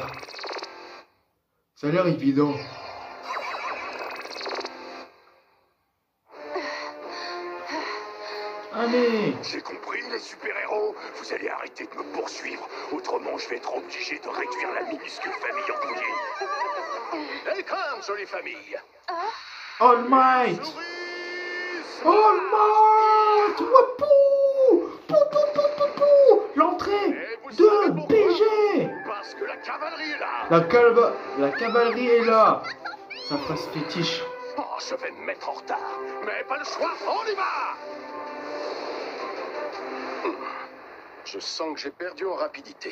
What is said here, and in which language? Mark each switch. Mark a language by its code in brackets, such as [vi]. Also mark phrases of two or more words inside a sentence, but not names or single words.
[fr] Ça a l'air évident. Allez! J'ai compris, les super-héros. Vous allez arrêter de me poursuivre. Autrement, je vais être obligé de réduire la minuscule famille en bouillie. Welcome, jolie famille. All Might! All Might! Wouhou! Pou, pou, pou, pou, pou! L'entrée de BG! Parce que la cavalerie est là. La cavalerie est là! Sa face fétiche. Oh, je vais me mettre en retard. Mais pas le choix, on y va! Je sens que j'ai perdu en rapidité.